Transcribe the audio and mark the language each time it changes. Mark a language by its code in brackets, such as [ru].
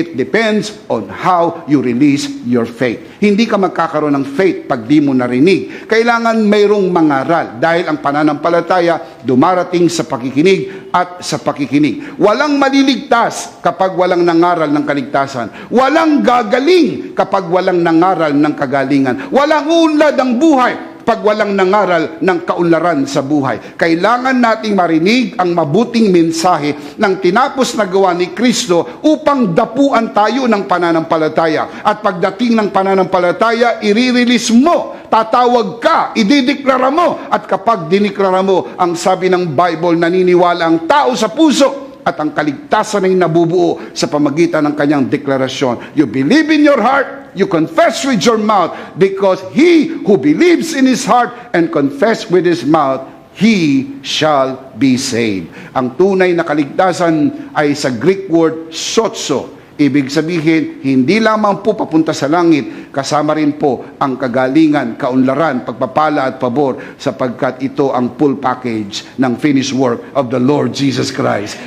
[en] It depends on how you release your faith. [tl] Hindi ka magkakaroon ng faith pag di mo narinig. Kailangan mayroong mangaral dahil ang pananampalataya dumarating sa pakikinig at sa pakikinig. Walang maliligtas kapag walang nangaral ng kaligtasan. Walang gagaling kapag walang nangaral ng kagalingan. Walang unlad ang buhay pag walang nangaral ng kaunlaran sa buhay. Kailangan nating marinig ang mabuting mensahe ng tinapos na gawa ni Kristo upang dapuan tayo ng pananampalataya. At pagdating ng pananampalataya, i-release mo, tatawag ka, idideklara mo. At kapag diniklara mo, ang sabi ng Bible, naniniwala ang tao sa puso at ang kaligtasan ay nabubuo sa pamagitan ng kanyang deklarasyon. [en] You believe in your heart, you confess with your mouth, because he who believes in his heart and confess with his mouth, he shall be saved. [tl] Ang tunay na kaligtasan ay sa Greek word sotso. Ibig sabihin, hindi lamang po papunta sa langit, kasama rin po ang kagalingan, kaunlaran, pagpapala at pabor, sapagkat ito ang full package ng [en] finished work of the Lord Jesus Christ.